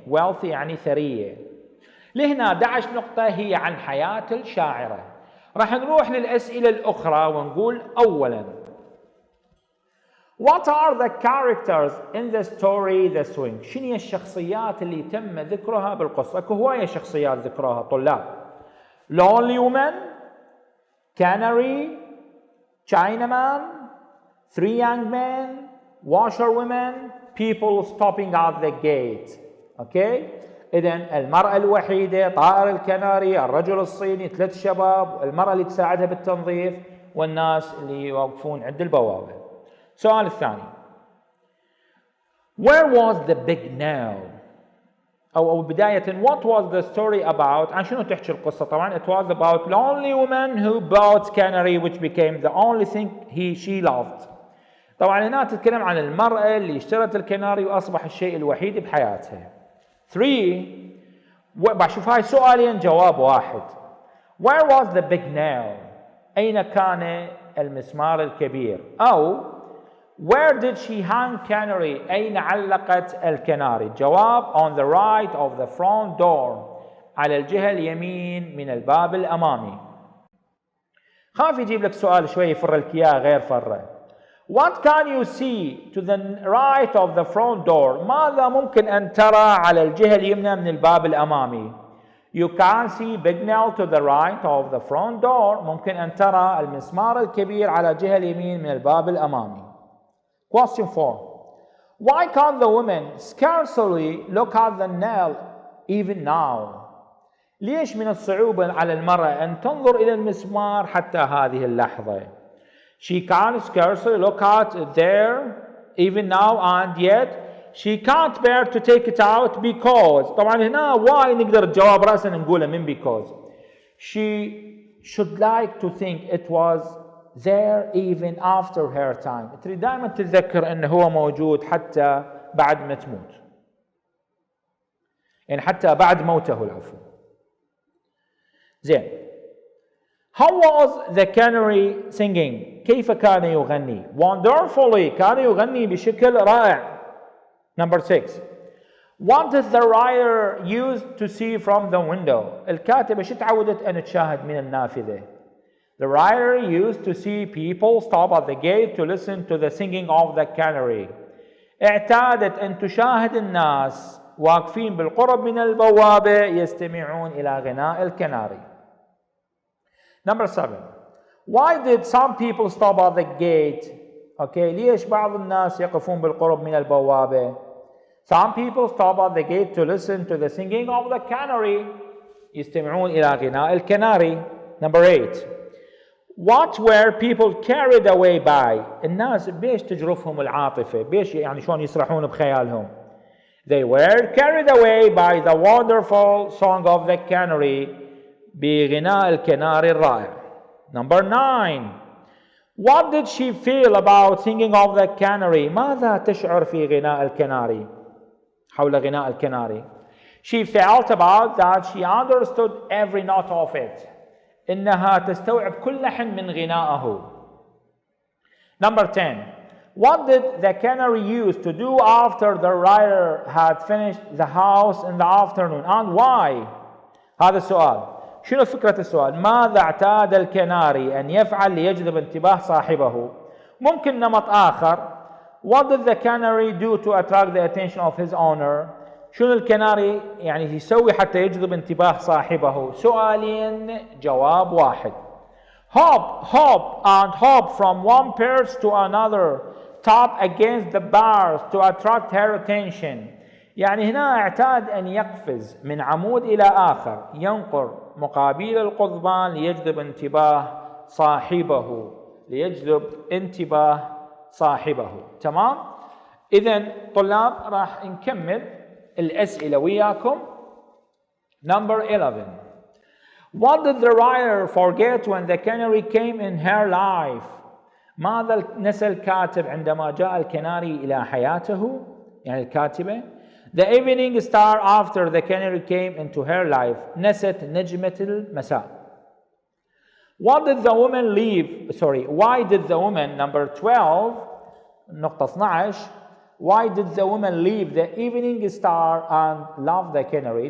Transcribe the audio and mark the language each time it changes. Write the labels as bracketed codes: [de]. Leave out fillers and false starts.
[ar] wealthy يعني ثرية. لهنا 11 نقطة هي عن حياة الشاعرة. راح نروح للأسئلة الأخرى ونقول أولا [en] what are the characters in the story The Swing؟ [ar] شنو هي الشخصيات اللي تم ذكرها بالقصة؟ اكو هواية شخصيات ذكرها طلاب. [en] lonely woman, canary, Chinaman, 3 young men, washerwomen, people stopping at the gate. [ar] اوكي؟ إذن المرأة الوحيدة، طائر الكناري، الرجل الصيني، 3 شباب، المرأة اللي تساعدها بالتنظيف، والناس اللي يوقفون عند البوابة. السؤال الثاني [en] where was the big now [ar] أو بداية [en] what was the story about [ar] عن شنو تحكي القصة؟ طبعا [en] it was about lonely woman who bought canary which became the only thing she loved. [ar] طبعا هنا تتكلم عن المرأة اللي اشترت الكناري وأصبح الشيء الوحيد بحياتها. 3 بشوف هاي سؤالين جواب واحد. [en] where was the big now [ar] أين كان المسمار الكبير؟ أو [en] Where did she hang canary? [ar] أين علقت الكناري؟ الجواب [en] on the right of the front door. [ar] على الجهة اليمين من الباب الأمامي. خاف يجيب لك سؤال شوي يفر لك إياه غير فرة. [en] What can you see to the right of the front door? [ar] ماذا ممكن أن ترى على الجهة اليمنى من الباب الأمامي؟ [en] You can see big nail to the right of the front door. [ar] ممكن أن ترى المسمار الكبير على الجهة اليمين من الباب الأمامي. [en] Question 4. Why can't the woman scarcely look at the nail even now? [ar] ليش من الصعوبة على المرأة أن تنظر إلى المسمار حتى هذه اللحظة؟ [en] She can't scarcely look at it there even now, and yet she can't bear to take it out because. [ar] طبعا هنا why نقدر الجواب رأسا نقوله من because. [en] She should like to think it was there even after her time. [ar] تريد دائما تتذكر أنه هو موجود حتى بعد ما تموت. يعني حتى بعد موته العفو. زين. [en] How was the canary singing? [ar] كيف كان يغني؟ [en] Wonderfully. [ar] كان يغني بشكل رائع. [en] Number 6. What did the writer use to see from the window? [ar] الكاتبة شو تعودت أن تشاهد من النافذة؟ [en] The writer used to see people stop at the gate to listen to the singing of the canary. [ar] اعتادت أن تشاهد الناس واقفين بالقرب من البوابة يستمعون إلى غناء الكناري. [en] Number 7. Why did some people stop at the gate? Okay, [ar] ليش بعض الناس يقفون بالقرب من البوابة؟ [en] Some people stop at the gate to listen to the singing of the canary. [ar] يستمعون إلى غناء الكناري. [en] Number 8. What were people carried away by? [ar] الناس بيش تجرفهم العاطفة؟ بيش يعني شلون يسرحون بخيالهم؟ [en] They were carried away by the wonderful song of the canary. [ar] بغناء الكناري الرائع. [en] Number 9. What did she feel about singing of the canary? [ar] ماذا تشعر في غناء الكناري؟ حول غناء الكناري. [en] She felt about that she understood every note of it. [ar] إنها تستوعب كل لحن من غنائه. [en] Number 10. What did the canary use to do after the writer had finished the house in the afternoon, and why? [ar] هذا السؤال. شنو فكرة السؤال؟ ماذا اعتاد الكناري أن يفعل ليجذب انتباه صاحبه؟ ممكن نمط آخر. [en] What did the canary do to attract the attention of his owner? [ar] شنو الكناري يعني يسوي حتى يجذب انتباه صاحبه؟ سؤالين جواب واحد. [en] Hop, hop and hop from one perch to another. Tap against the bars to attract her attention. [ar] يعني هنا اعتاد أن يقفز من عمود إلى آخر، ينقر مقابل القضبان ليجذب انتباه صاحبه. ليجذب انتباه صاحبه. تمام؟ إذن طلاب راح نكمل الأسئلة وياكم. [en] Number 11. What did the writer forget when the canary came in her life? [ar] ماذا نسى الكاتب عندما جاء الكناري إلى حياته؟ يعني الكاتبة. [en] The evening star after the canary came into her life. [ar] نست نجمة المساء. [en] What did the woman leave? Why did the woman, number 12, [ar] نقطة 12, [en] why did the woman leave the evening star and love the canary?